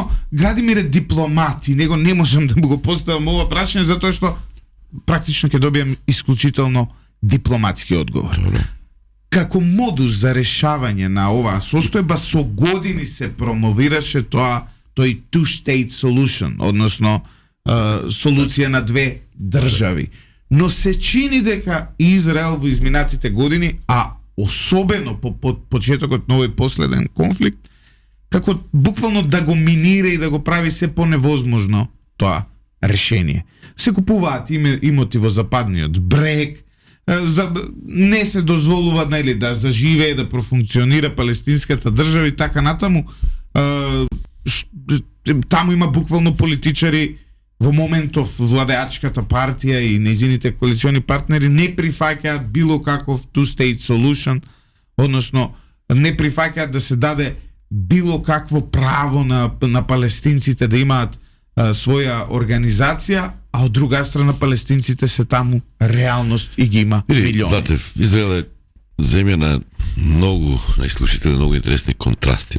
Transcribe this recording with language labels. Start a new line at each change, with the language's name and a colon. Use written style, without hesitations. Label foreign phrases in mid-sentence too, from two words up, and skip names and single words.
Macedonian: Градимир е дипломат и него не можам да му го поставам ова прашање затоа што практично ќе добијам исклучително дипломатски одговор. Како модус за решавање на оваа состојба со години се промовираше тој
English: two-state solution,
Macedonian: односно солуција на две држави. Но се чини дека Израел во изминатите години, а особено по почетокот на овој последен конфликт, како буквално да го минира и да го прави се поневозможно тоа решение. Се купуваат имоти во западниот брег, не се дозволува, нели, да заживее, да профункционира палестинската држава и така натаму. Таму има буквално политичари во моментов владеачката партија и нејзините коалициони партнери не прифаќаат било каков
English: two-state solution,
Macedonian: односно не прифаќаат да се даде било какво право на палестинците да имаат своја организација, а од друга страна палестинците се таму реалност и ги има милиони. Знаете, Израел е земја на многу, најслушители, многу интересни контрасти.